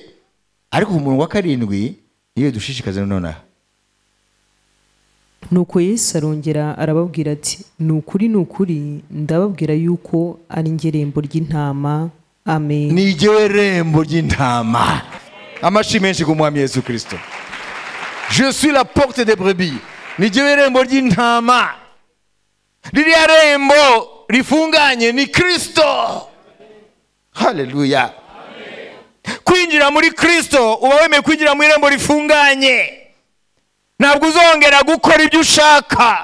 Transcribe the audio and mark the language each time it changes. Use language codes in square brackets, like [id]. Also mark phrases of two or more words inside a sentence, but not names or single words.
[rw] Ariko ku murongo wa 7 niyo dushishikaza nonaha. Nuko Yesu arongera arababwira ati, ni ukuri ndababwira yuko ari njye rembo ry'intama. Amen. Ni jyewe rembo ry'intama. Amashi menshi ku mwami Yesu Kristo. [fr] Je suis la porte des brebis. [rw] Ni jyewe rembo ry'intama. Ririya rembo rifunganye ni Kristo. Haleluya. Kwinjira muri Kristo uba wemeye kwinjira mu irembo rifunganye. Ntabwo uzongera gukora ibyo ushaka.